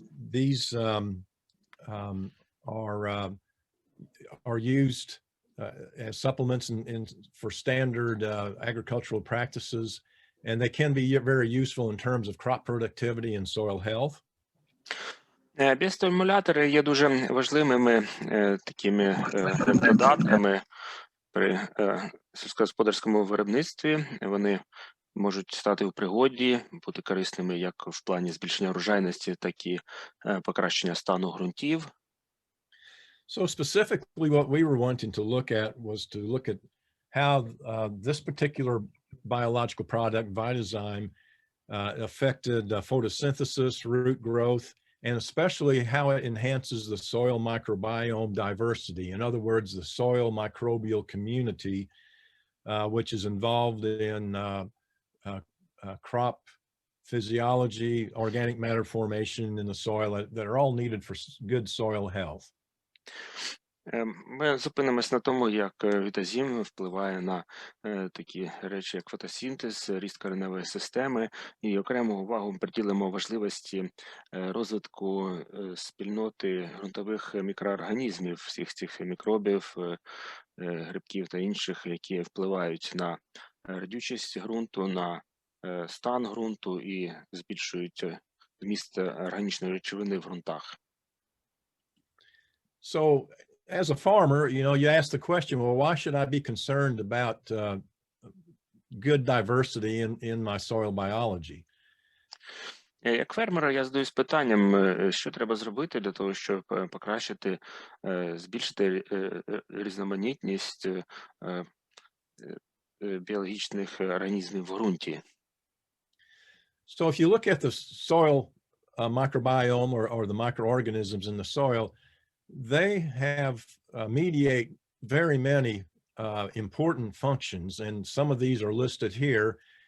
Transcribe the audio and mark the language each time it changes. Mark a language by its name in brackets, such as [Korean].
[English] These are used as supplements for standard agricultural practices, and they can be very useful in terms of crop productivity and soil health. [Ukrainian] Біостимулятори є дуже важливими такими додатками при сільськогосподарському виробництві. Вони можуть стати у пригоді, бути корисними як в плані збільшення врожайності, так і покращення стану ґрунтів. [English] So specifically what we were wanting to look at was to look at how this particular biological product, Vitazyme, affected photosynthesis, root growth, and especially how it enhances the soil microbiome diversity. In other words, the soil microbial community, which is involved in crop physiology, organic matter formation in the soil that are all needed for good soil health. [Ukrainian] Ми зупинимось на тому, як вітазим впливає на такі речі, як фотосинтез, ріст кореневої системи, і окрему увагу приділимо важливості розвитку спільноти ґрунтових мікроорганізмів, всіх цих мікробів, грибків та інших, які впливають на родючість ґрунту, на стан ґрунту і збільшують вміст органічної речовини в ґрунтах. [English] So as a farmer, you know, you ask the question, well, why should I be concerned about good diversity in my soil biology? [Ukrainian] Як фермер, я задаюсь питанням, що треба зробити для того, щоб покращити, збільшити різноманітність біологічних організмів в ґрунті. [English] So if you look at the soil microbiome or the microorganisms in the soil, they have mediate very many important functions, and some of these are listed here.